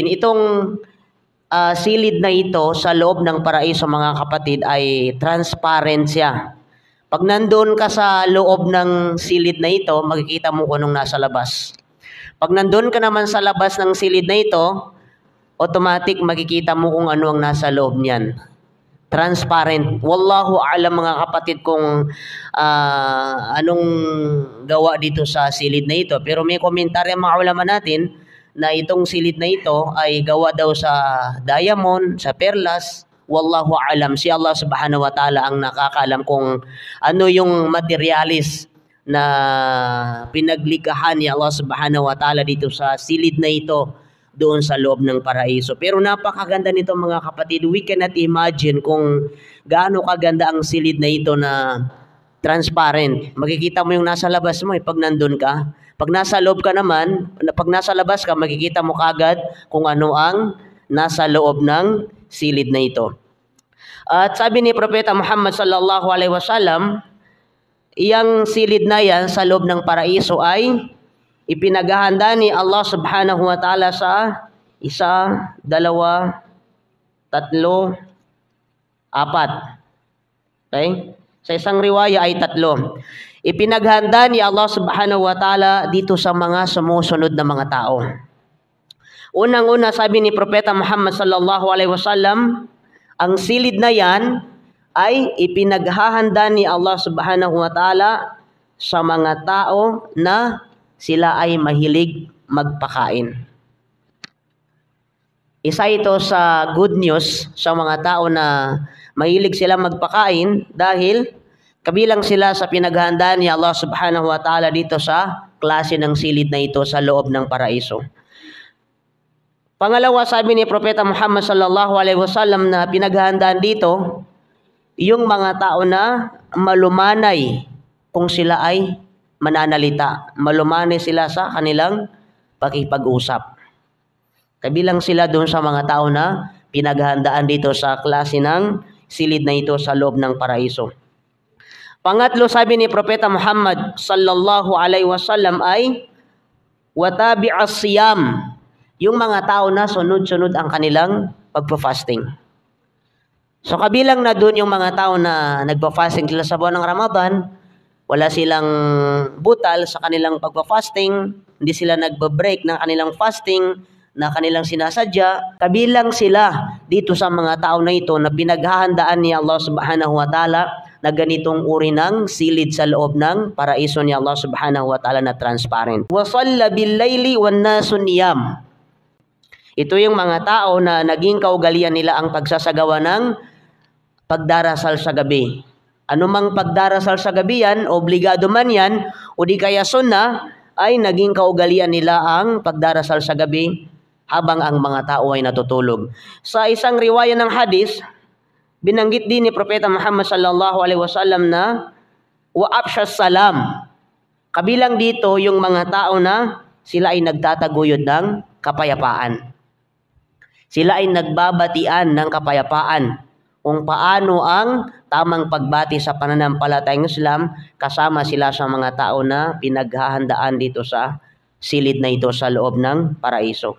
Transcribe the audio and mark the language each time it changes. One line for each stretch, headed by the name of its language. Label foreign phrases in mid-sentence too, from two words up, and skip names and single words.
Filipino: Itong silid na ito sa loob ng paraiso, mga kapatid, ay transparent siya. Pag nandun ka sa loob ng silid na ito, makikita mo kung anong nasa labas. Pag nandun ka naman sa labas ng silid na ito, automatic makikita mo kung ano ang nasa loob niyan. Transparent.
Arabic: والله أعلم,
Filipino: mga kapatid, kung anong gawa dito sa silid na ito. Pero may komentaryo mga ulama natin na itong silid na ito ay gawa daw sa diamond, sa perlas.
Arabic: والله أعلم.
Filipino: Si Allah
Arabic: سبحانه وتعالى
Filipino: ang nakakaalam kung ano yung materialis na pinaglikahan ni Allah
Arabic: سبحانه وتعالى
Filipino: dito sa silid na ito doon sa loob ng paraiso. Pero napakaganda nito, mga kapatid.
English: We cannot imagine
Filipino: kung gaano kaganda ang silid na ito na transparent. Makikita mo yung nasa labas mo pag nandun ka. Pag nasa loob ka naman, pag nasa labas ka, makikita mo kagad kung ano ang nasa loob ng silid na ito. At sabi ni Propeta Muhammad
Arabic: صلى الله عليه وسلم,
Filipino: iyang silid na yan sa loob ng paraiso ay ipinaghahanda ni Allah
Arabic: سبحانه وتعالى
Filipino: sa 1, 2, 3, 4. Okay? Sa isang riwaya ay 3. Ipinaghanda ni Allah
Arabic: سبحانه وتعالى
Filipino: dito sa mga sumusunod na mga tao. Unang-una, sabi ni Propeta Muhammad
Arabic: صلى الله عليه وسلم,
Filipino: ang silid na yan ay ipinaghahanda ni Allah
Arabic: سبحانه وتعالى
Filipino: sa mga tao na sila ay mahilig magpakain. Isa ito sa
English: good news
Filipino: sa mga tao na mahilig sila magpakain dahil kabilang sila sa pinaghahandaan ni Allah
Arabic: سبحانه وتعالى
Filipino: dito sa klase ng silid na ito sa loob ng paraiso. Pangalawa, sabi ni Propeta Muhammad
Arabic: صلى الله عليه وسلم
Filipino: na pinaghahandaan dito yung mga tao na malumanay kung sila ay mananalita. Malumanay sila sa kanilang pakipag-usap. Kabilang sila doon sa mga tao na pinaghahandaan dito sa klase ng silid na ito sa loob ng paraiso. Pangatlo, sabi ni Propeta Muhammad
Arabic: صلى الله عليه وسلم
Filipino: ay
Arabic: وتابع الصيام,
Filipino: yung mga tao na sunod-sunod ang kanilang pagpa-fasting. So kabilang na doon yung mga tao na nagpa-fasting sila sa buwan ng Ramadan, wala silang butal sa kanilang pagpa-fasting, hindi sila nagba-break ng kanilang fasting na kanilang sinasadya. Kabilang sila dito sa mga tao na ito na pinaghahandaan ni Allah
Arabic: سبحانه وتعالى
Filipino: na ganitong uri ng silid sa loob ng paraiso ni Allah
Arabic: سبحانه وتعالى
Filipino: na transparent.
Arabic: وصلى بالليل والناس نيام.
Filipino: Ito yung mga tao na naging kaugalian nila ang pagsasagawa ng pagdarasal sa gabi. Anumang pagdarasal sa gabi yan, obligado man yan, o di kaya sunna, ay naging kaugalian nila ang pagdarasal sa gabi habang ang mga tao ay natutulog. Sa isang riwaya ng hadis, binanggit din ni Propeta Muhammad
Arabic: صلى الله عليه وسلم
Filipino: na
Arabic: وأفشى السلام.
Filipino: Kabilang dito yung mga tao na sila ay nagtataguyod ng kapayapaan. Sila ay nagbabatian ng kapayapaan kung paano ang tamang pagbati sa pananampalatayang Islam, kasama sila sa mga tao na pinaghahandaan dito sa silid na ito sa loob ng paraiso.